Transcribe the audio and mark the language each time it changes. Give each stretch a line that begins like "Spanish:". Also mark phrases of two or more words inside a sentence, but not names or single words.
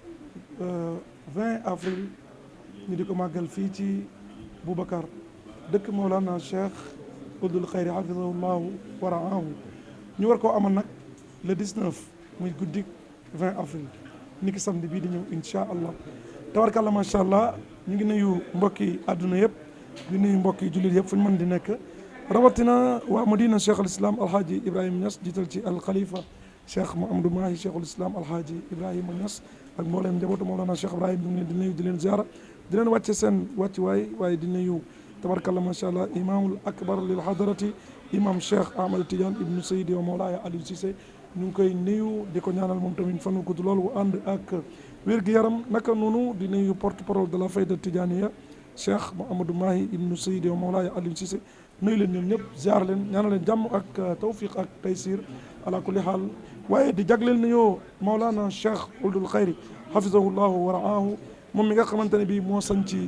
Wolof: 20 avril ñu di ko màggal fii ci Boubacar dëkk Mawlana Cheikh Ould Khayri
Arabic: حفظه الله ورعاه
Wolof: ñu war koo amal nag le 19 muy guddik 20 avril niki samedi bii di ñëw
Arabic: إن شاء الله
Wolof: tabarkàlla
Arabic: ما شاء الله
Wolof: ñu ngi nuyu mbokki àdduna yëpp di nuyu mbokki jullit yëpp fu ñu mën di nekk rawatina waa Madina Cheikh al Islam Alhaji Ibrahima Niass jiital ci al Khalifa Cheikh Mouhamadou Mahi Cheikhul Islam Alhaji Ibrahima Niass ak mbooleem njabootu Mawlana Cheikh Ibrahima ñu ngi leen di nuyu di leen ziara di leen wàcce seen wàccuwaay waaye di nuyu tabarkalla
Arabic: ما شاء الله الإمام الأكبر للحضرة
Wolof: imam Cheikh Ahmad Tidiane ibnu Seydi wa Mawlaaya Aliou Cissé ñu ngi koy nuyu di ko ñaanal moom tamit fan wu gudd loolu ànd ak wér-gu-yaram naka noonu di nuyu
French: porte parole de la
Wolof: fayda Tidianiya Cheikh Mouhamadou Mahi ibnu Seydi wa Mawlaaya Aliou Cissé nuyu leen ñoom ñëpp ziar leen ñaanal leen jàmm ak tawfiq ak taysir
Arabic: على كل حال
Wolof: waaye di jagleel nuyoo Mawlana Cheikh Ould Khayri
Arabic: حفظه الله ورعاه
Wolof: moom mi nga xamante ne bii moo sañ ci